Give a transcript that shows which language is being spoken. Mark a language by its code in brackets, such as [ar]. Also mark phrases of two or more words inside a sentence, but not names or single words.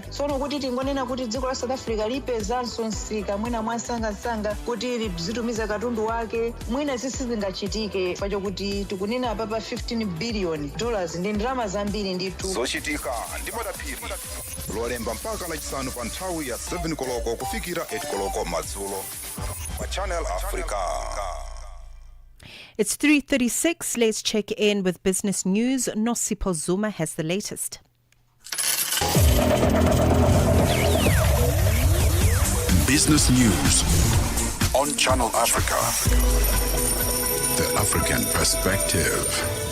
[ny] Tsono kuti tingonena kuti dziko la South Africa lipezanso msika mwina mwasangasanga kuti lizitumiza katundu wake mwina zisizingachitike pacho kuti tikunena papa $15 billion ndi ndalama zambiri ndithu. Zochitika ndimadaphiri lolemba mpaka lachisanu pa nthawi ya 7 koloko kufikira 8 koloko madzulo pa Channel Africa. [en] It's 3:36. Let's check in with business news. Nosipo Zuma has the latest. Business news on Channel Africa. The African perspective.